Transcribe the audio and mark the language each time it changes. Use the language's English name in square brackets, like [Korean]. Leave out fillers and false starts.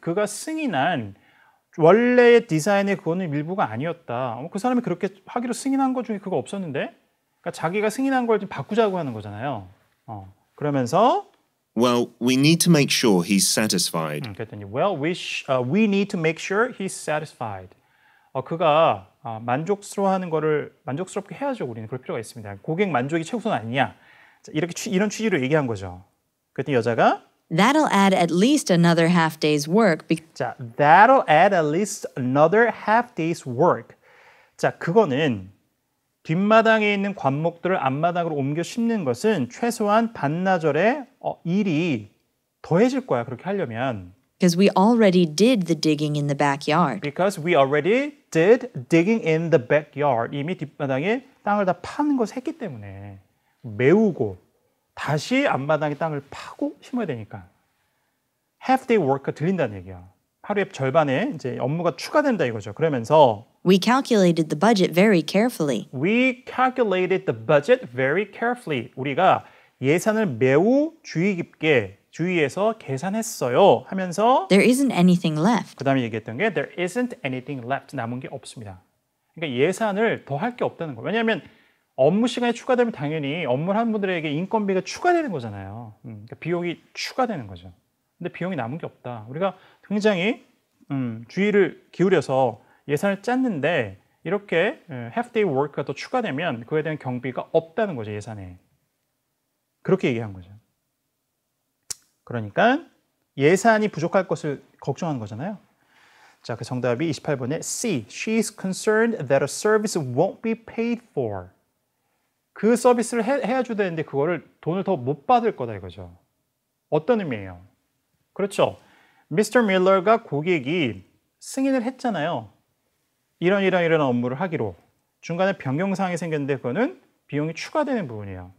[Korean] 그가 승인한 원래의 디자인의 그거는 일부가 아니었다. 그 사람이 그렇게 하기로 승인한 것 중에 그거 없었는데, 그러니까 자기가 승인한 걸 좀 바꾸자고 하는 거잖아요. 그러면서 [English] Well, we need to make sure he's satisfied. 그랬더니 well, we need to make sure he's satisfied. [Korean] 그가 만족스러워하는 거를 만족스럽게 해야죠. 우리는 그럴 필요가 있습니다. 고객 만족이 최우선 아니냐. 자, 이런 취지로 얘기한 거죠. 그랬더니 여자가 [English] That'll add at least another half day's work. 자, that'll add at least another half day's work. [Korean] 자, 그거는 뒷마당에 있는 관목들을 앞마당으로 옮겨 심는 것은 최소한 반나절의 일이 더해질 거야. 그렇게 하려면. [English] Because we already did the digging in the backyard. Because we already did digging in the backyard. [Korean] 이미 뒷마당에 땅을 다 파는 것을 했기 때문에 메우고 다시 앞마당에 땅을 파고 심어야 되니까 [English] half day work [Korean] 가 들린다는 얘기야. 하루의 절반에 이제 업무가 추가된다 이거죠. 그러면서 [English] We calculated the budget very carefully. We calculated the budget very carefully. [Korean] 우리가 예산을 매우 주의 깊게 주의해서 계산했어요 하면서 [English] There isn't anything left. [Korean] 그 다음에 얘기했던 게 [English] There isn't anything left. [Korean] 남은 게 없습니다. 그러니까 예산을 더 할 게 없다는 거예요. 왜냐하면 업무 시간이 추가되면 당연히 업무를 하는 분들에게 인건비가 추가되는 거잖아요. 그러니까 비용이 추가되는 거죠. 근데 비용이 남은 게 없다. 우리가 굉장히 주의를 기울여서 예산을 짰는데 이렇게 [English] half day work [Korean] 가 더 추가되면 그거에 대한 경비가 없다는 거죠. 예산에. 그렇게 얘기한 거죠. 그러니까 예산이 부족할 것을 걱정하는 거잖아요. 자, 그 정답이 28번에 C. [English] She's concerned that a service won't be paid for. [Korean] 그 서비스를 해야줘야 되는데 그거를 돈을 더 못 받을 거다 이거죠. 어떤 의미예요? 그렇죠. 미스터 밀러가 고객이 승인을 했잖아요. 이런 업무를 하기로. 중간에 변경사항이 생겼는데 그거는 비용이 추가되는 부분이에요.